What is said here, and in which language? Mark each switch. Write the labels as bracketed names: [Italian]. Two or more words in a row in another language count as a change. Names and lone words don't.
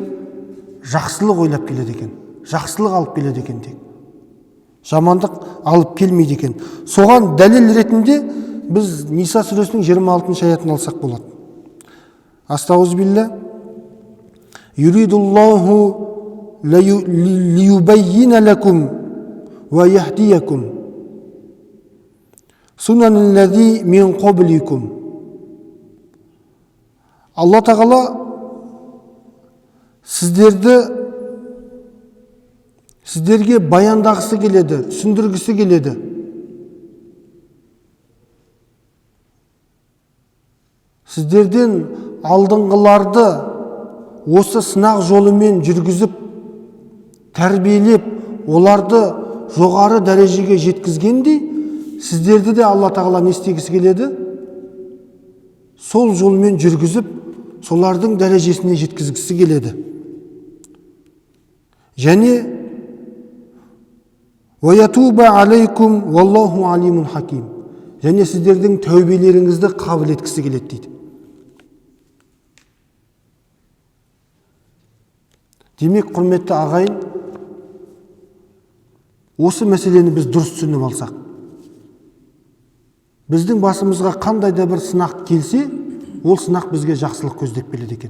[Kazakh] Жақсылық ойлап келеді екен. Жақсылық алып келеді екен тек. Жамандық алып келмейді екен. Соған дәлел ретінде біз Ниса сүресінің 26 аятын алсақ болады. [Arabic] أستغفر الله. يريد الله ليبين لكم ويهديكم سنن الذين من qablikum. [Kazakh] Алла тағала сіздерге баяндағысы келеді, түсіндіргісі келеді. Сіздерден алдыңғыларды осы сынақ жолымен жүргізіп, тәрбиелеп, оларды жоғары дәрежеге жеткізгендей, сіздерді де Алла тағала не істегісі келеді? Сол жолмен жүргізіп, солардың дәрежесіне жеткізгісі келеді. [Arabic] Және وَيَتُوبَ عَلَيْكُمْ وَاللَّهُ عَلِيمٌ حَكِيمٌ. [Kazakh] Және сіздердің тәубелеріңізді қабыл еткісі келеді дейді. Демек, құрметті ағайын, осы мәселені біз дұрыс түсініп алсақ, біздің басымызға қандай да бір сынақ келсе, ол сынақ бізге жақсылық көздеп келеді екен.